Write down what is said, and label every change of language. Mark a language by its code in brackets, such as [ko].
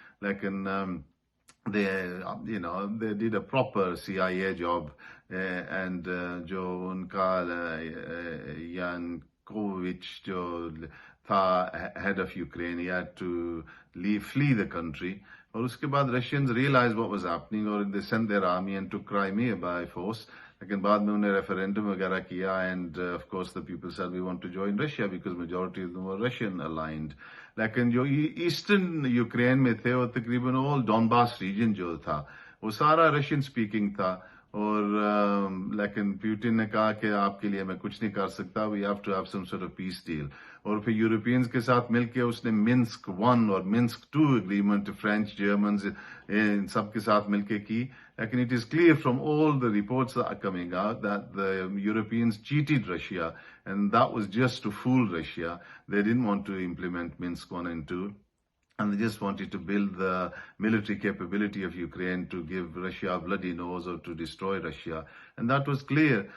[en] لیکن they did a proper CIA job, and جو ان کا Yanukovych جو تھا head of Ukraine, he had to flee the country. اور اس کے بعد Russians realized what was happening, or they sent their army and took Crimea by force. لیکن بعد میں انہیں ریفرینڈم وغیرہ کیا, and of course the people said we want to join Russia because majority of them were Russian aligned. [ur] لیکن جو eastern Ukraine میں تھے وہ تقریباً all ڈونباس ریجن جو تھا وہ سارا رشین سپیکنگ تھا. اور لیکن پیوٹن نے کہا کہ آپ کے لیے میں کچھ نہیں کر سکتا, we have to have some sort of peace deal. اور پھر یورپینز کے ساتھ مل کے اس نے منسک 1 اور منسک 2 اگریمنٹ فرینچ, جرمنز, ان سب کے ساتھ مل کے کی. [en] لیکن it is clear from all the reports that are coming out that the Europeans cheated Russia, and that was just to fool Russia. They didn't want to implement Minsk 1 and 2. And they just wanted to build the military capability of Ukraine to give Russia a bloody nose or to destroy Russia. And that was clear.